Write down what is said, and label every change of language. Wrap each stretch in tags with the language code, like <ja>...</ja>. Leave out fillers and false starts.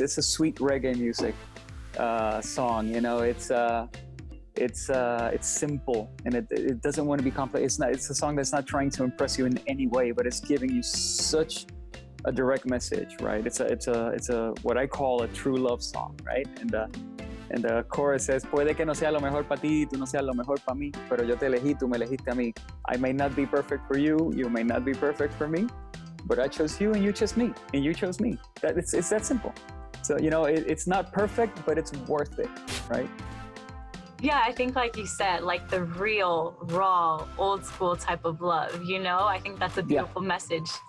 <en>It's a sweet reggae music song. It's simple and it doesn't want to be complex. It's a song that's not trying to impress you in any way, but it's giving you such a direct message, right? It's a what I call a true love song, right? And the chorus says,</en> <es>puede que no sea lo mejor para ti, tú no seas lo mejor para mí, pero yo te elegí, tú me elegiste a mí.</es> <en>I may not be perfect for you, you may not be perfect for me, but I chose you and you chose me, and you chose me. It's that simple. So, it's not perfect, but it's worth it, right? Yeah, I think like you said, like the real, raw, old school type of love, I think that's a beautiful message.</en>